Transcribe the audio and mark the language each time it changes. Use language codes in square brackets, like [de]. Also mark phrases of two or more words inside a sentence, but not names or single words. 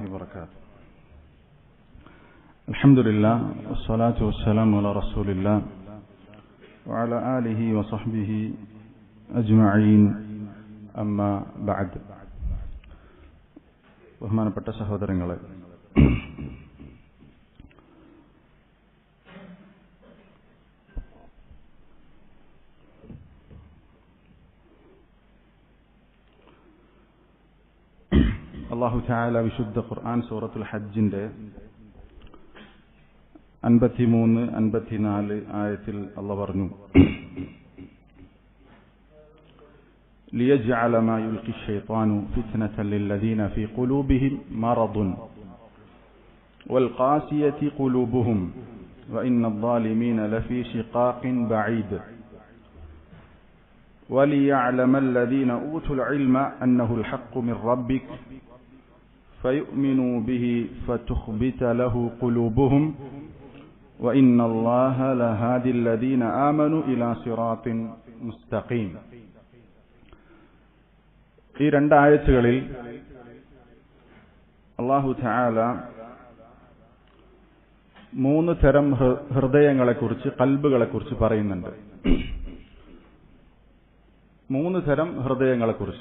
[ar] وبركاته. الحمد لله والصلاة والسلام على رسول الله وعلى آله وصحبه أجمعين. أما بعد. [ml] ബഹുമാനപ്പെട്ട സഹോദരങ്ങളെ, [ar] الله تعالى [ml] വിശുദ്ധ ഖുർആൻ സൂറത്തുൽ ഹജ്ജിന്റെ 53-54 ആയത്തിൽ അല്ലാഹു പറഞ്ഞു, [ar] ليجعل ما يلقي الشيطان فتنة للذين في قلوبهم مرض والقاسية قلوبهم وإن الظالمين لفي شقاق بعيد وليعلم الذين أوتوا العلم أنه الحق من ربك فيؤمنوا به فتخبت له قلوبهم وإن الله لهادي الذين آمنوا إلى صراط مستقيم. [ml] ഈ രണ്ടായത്തുകളിൽ [ar] الله تعالى [ml] 3 തരം ഹൃദയങ്ങളെക്കുറിച്ച്, കൽബുകളെക്കുറിച്ച് പറയുന്നുണ്ട്. 3 തരം ഹൃദയങ്ങളെക്കുറിച്ച്.